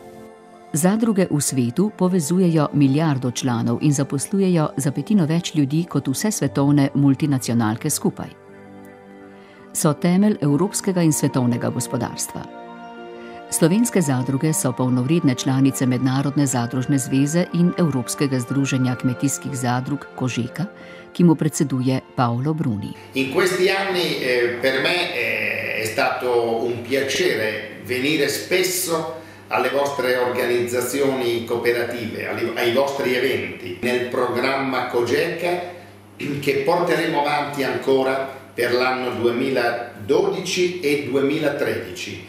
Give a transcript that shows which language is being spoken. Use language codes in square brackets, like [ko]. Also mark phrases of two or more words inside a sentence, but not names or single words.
[sl] Zadruge v svetu povezujejo milijardo članov in zaposlujejo za petino več ljudi kot vse svetovne multinacionalke skupaj. So temelj evropskega in svetovnega gospodarstva. Slovenske zadruge so polnovredne članice Mednarodne zadružne zveze in Evropskega združenja kmetijskih zadrug Kožeka, ki mu predseduje Paolo Bruni. [it] In questi anni per me è stato un piacere venire spesso alle vostre organizzazioni cooperative, ai vostri eventi, nel programma Kožeka che porteremo avanti ancora per l'anno 2012 e 2013.